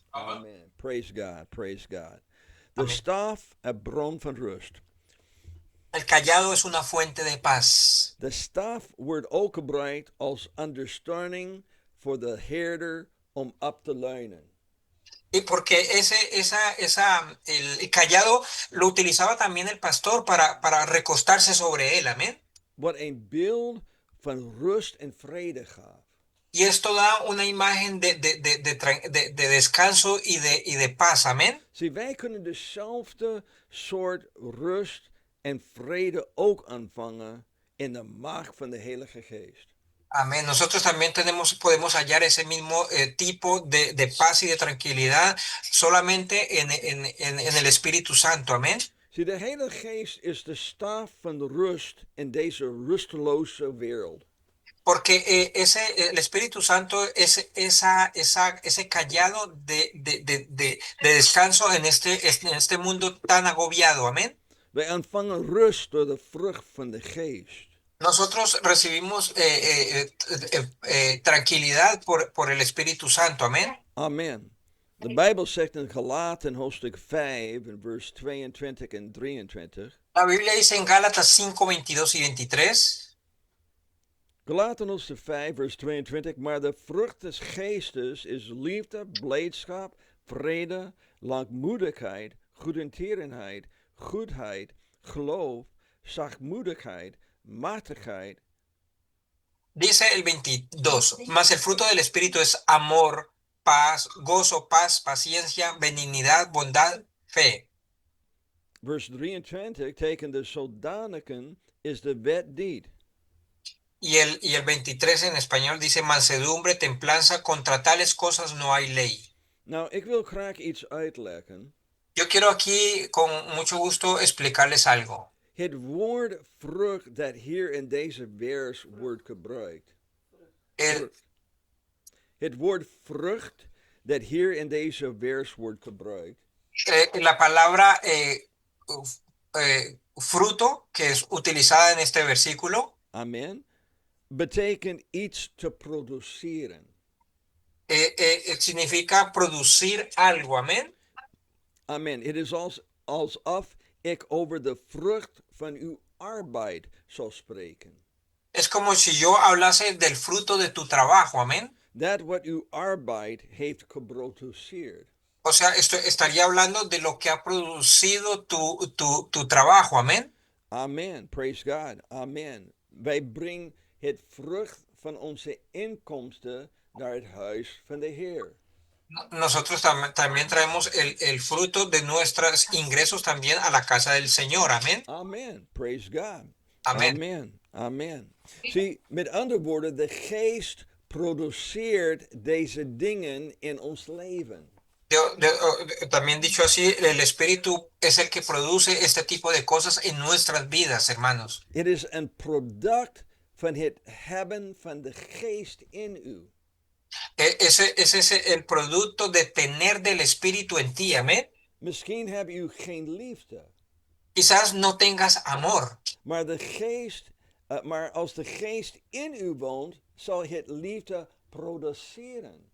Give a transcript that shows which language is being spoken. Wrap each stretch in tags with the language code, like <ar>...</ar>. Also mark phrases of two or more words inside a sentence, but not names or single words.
<en>Amen. Praise God. Praise God.</en> <nl>De Amen. staf, een bron van rust.</nl> <es>El callado es una fuente de paz.</es> <nl>De staf wordt ook gebruikt als ondersteuning voor de herder om op te leunen.</nl> <es>Y porque el callado lo utilizaba también el pastor para recostarse sobre él. Amén.</es> <nl>Wat een beeld van rust en vrede gaf.</nl> <es>Y esto da una imagen de descanso y de paz. Amén.</es> <nl>Zie, wij kunnen dezelfde soort rust en vrede ook ontvangen in de macht van de Heilige Geest.</nl> <es>Amén. Nosotros también podemos hallar ese mismo tipo de paz y de tranquilidad solamente en el Espíritu Santo. Amén.</es> <nl>Zie, de Heilige Geest is de staf van de rust in deze rusteloze wereld.</nl> <es>Porque el Espíritu Santo es ese callado de descanso en este mundo tan agobiado. Amén.</es> <nl>Wij ontvangen rust door de vrucht van de Geest.</nl> <es>Nosotros recibimos tranquilidad por el Espíritu Santo. Amén.</es> <nl>Amen. De Bijbel zegt in Galaten hoofdstuk 5 in vers 22 en 23.</nl> <es>La Biblia dice en Gálatas 5, 22 y 23.</es> <nl>Galaten hoofdstuk 5 vers 22. Maar de vrucht des geestes is liefde, blijdschap, vrede, langmoedigheid, goedertierenheid, goedheid, geloof, zachtmoedigheid, matigheid.</nl> <es>Dice el 22, mas el fruto del Espíritu es amor, paz, gozo, paz, paciencia, benignidad, bondad, fe.</es> <nl>Vers 23, tegen de zoldaniken is de wet niet.</nl> <es>Y el 23 en español dice mansedumbre, templanza, contra tales cosas no hay ley.</es> <nl>Nou, ik wil graag iets uitleggen.</nl> <es>Yo quiero aquí con mucho gusto explicarles algo.</es> <nl>Het woord vrucht dat hier in deze vers wordt gebruikt. Het woord vrucht dat hier in deze vers wordt gebruikt.</nl> <es>La palabra fruto que es utilizada en este versículo.</es> <nl>Amen. Betekent iets te produceren.</nl> <es>Significa producir algo. Amén.</es> <nl>Amen. Het is alsof ik over de vrucht van uw arbeid zou spreken.</nl> <es>Es como si yo hablase del fruto de tu trabajo. Amén.</es> <nl>Dat wat uw arbeid heeft geproduceerd.</nl> <es>O sea, esto estaría hablando de lo que ha producido tu trabajo, amén.</es> <en>Amen. Praise God.</en> <nl>Amen. Wij brengen het vrucht van onze inkomsten naar het huis van de Heer.</nl> <es>Nosotros también traemos el fruto de nuestros ingresos también a la casa del Señor, amén.</es> <en>Amen. Praise God.</en> <es>Amén.</es> <nl>Amen. Amen. Zie, met andere woorden, de geest produceert deze dingen in ons leven.</nl> <es>También dicho así, el Espíritu es el que produce este tipo de cosas en nuestras vidas, hermanos.</es> <nl>Het is een product van het hebben van de geest in u.</nl> <es>Ese es el producto de tener del Espíritu en ti, amén.</es> <nl>Misschien heb u geen liefde,</nl> <es>Quizás no tengas amor,</es> <nl>maar maar als de geest in u woont, zal het liefde produceren.</nl>